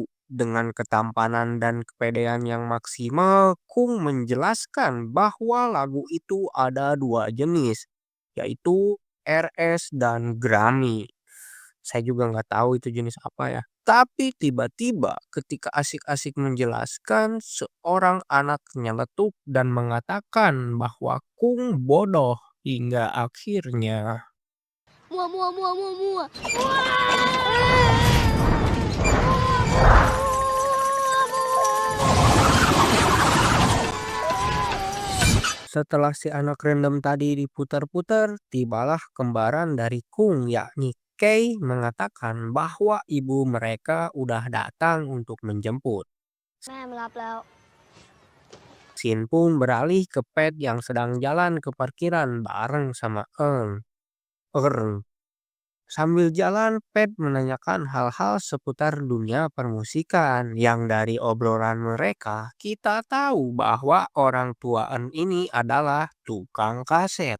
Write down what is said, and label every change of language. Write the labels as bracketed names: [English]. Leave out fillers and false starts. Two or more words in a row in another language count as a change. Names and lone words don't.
[Indonesian] Dengan ketampanan dan kepedean yang maksimal, Kung menjelaskan bahwa lagu itu ada dua jenis, yaitu RS dan Grammy. Saya juga nggak tahu itu jenis apa ya. Tapi tiba-tiba ketika asik-asik menjelaskan, seorang anak nyeletuk dan mengatakan bahwa Kung bodoh hingga akhirnya มัวมัวมัวมัวมัว setelah si anak random tadi diputar-putar, tibalah kembaran dari Kung yakni Kei mengatakan bahwa ibu mereka udah datang untuk menjemput. [Thai] แม่มารับแล้ว [Indonesian] Sin pun beralih ke Pet yang sedang jalan ke parkiran bareng sama Ern. Sambil jalan, Pet menanyakan hal-hal seputar dunia permusikan yang dari obrolan mereka kita tahu bahwa orang tua Ern ini adalah tukang kaset.